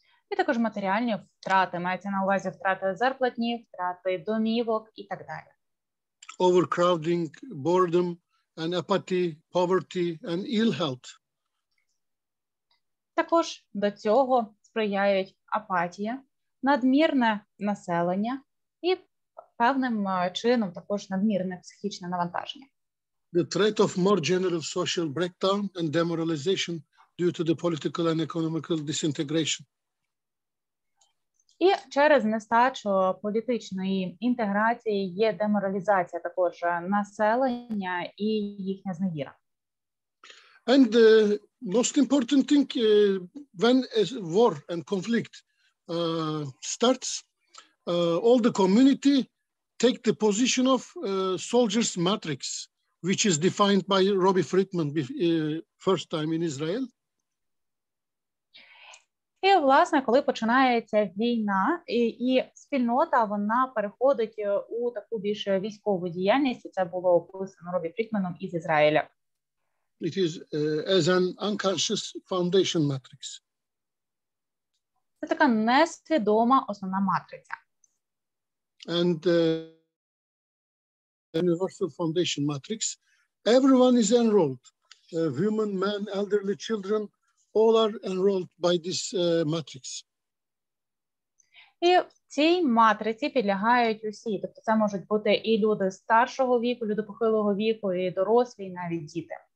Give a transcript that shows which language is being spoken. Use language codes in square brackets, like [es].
[uk] І також матеріальні втрати, мається на увазі втрати зарплатні, втрати домівок і так далі. [en] Overcrowding, boredom and apathy, poverty and ill health. [uk] Також до цього сприяють апатія, надмірне населення і певним чином також надмірне психічне навантаження. [en] The threat of more general social breakdown and demoralization due to the political and economical disintegration. [uk] І через нестачу політичної інтеграції є деморалізація також населення і їхня зневіра. [en] And the most important thing, when a war and conflict starts, all the community take the position of soldiers matrix, which is defined by Robbie Friedman first time in Israel. [uk] І, власне, коли починається війна, і спільнота, вона переходить у таку більш військову діяльність, і це було описано Робі Фрідманом із Ізраїля. [en] It is as an unconscious foundation matrix. [uk] Це така несвідома основна матриця. [en] And universal foundation matrix, everyone is enrolled. Women, men, elderly, children, all are enrolled by this matrix. [uk] І в цій матриці підлягають усі. Тобто це можуть бути і люди старшого віку, люди похилого віку, і дорослі, і навіть діти.